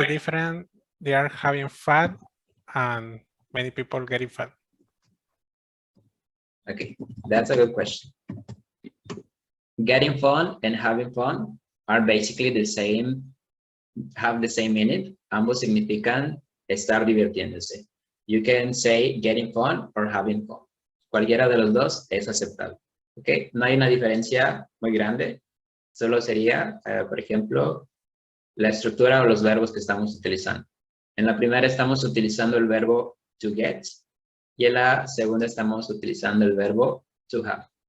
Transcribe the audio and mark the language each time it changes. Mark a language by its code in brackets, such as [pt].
[en] the difference? They are having fun and many people getting fun. Okay, that's a good question. Getting fun and having fun are basically the same, have the same meaning. [es] Ambos significan estar divirtiéndose. [en] You can say getting fun or having fun. [es] Cualquiera de los dos es aceptable. Okay, no hay una diferencia muy grande. Solo sería, por ejemplo, la estructura o los verbos que estamos utilizando. En la primera estamos utilizando el verbo to get y en la segunda estamos utilizando el verbo to have.